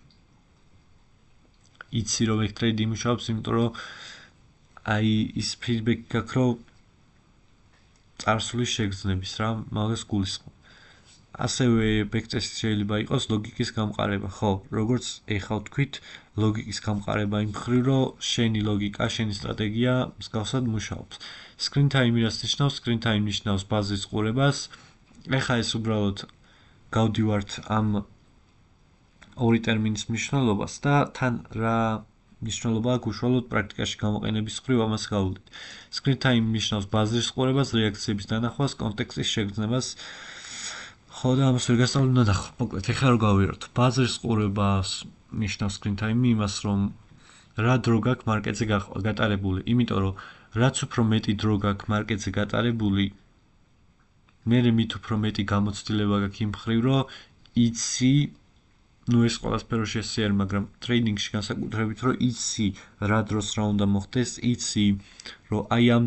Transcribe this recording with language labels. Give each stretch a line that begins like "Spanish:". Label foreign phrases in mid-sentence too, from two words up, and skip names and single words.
Georgian: იცი რომ ეგ ტრეიდი იმუშავებს, იმიტომ რომ აი ის ფიდბექი გაქვს, რომ წარსულის შეგრძნების რა მაგას გულისხმობ. ასევე ბექტესტი შეიძლება იყოს ლოგიკის გამყარება, ხო, როგორც ეხლა ვთქვით, ლოგიკის გამყარება იმ მხრივ, რომ შენი ლოგიკა, შენი სტრატეგია მსგავსად მუშაობს.
English: Screen time-
Georgian: ი რაც ნიშნავს,
English: screen time
Georgian: ნიშნავს ბაზრის ყურებას. ეხლა ეს უბრალოდ გავდივართ ამ ორი ტერმინის მნიშვნელობას და თან რა მნიშვნელობა აქვს უშუალოდ პრაქტიკაში გამოყენების მხრივ ამას გავუვლით.
English: Screen time
Georgian: ნიშნავს ბაზრის ყურებას, რეაქციების დანახვას, კონტექსტის შეგრძნებას. ხო და ამას ვერ გასწავლებ ნახო. მოკლედ, ეხლა რო გავიაროთ. ბაზრის ყურებას ნიშნავს
English: screen time
Georgian: იმას, რომ რა დრო გაქვს მარკეტზე გატარებული, იმიტომ რომ რაც უფრო მეტი დრო გაქვს მარკეტზე გატარებული, მერე მით უფრო მეტი გამოცდილება გაქვს იმ მხრივ, რომ იცი, ну ეს ყველასფერო შესიარ, მაგრამ ტრეიდინგში განსაკუთრებით, რომ იცი რა დროს რა უნდა მოხდეს, იცი, რომ აი ამ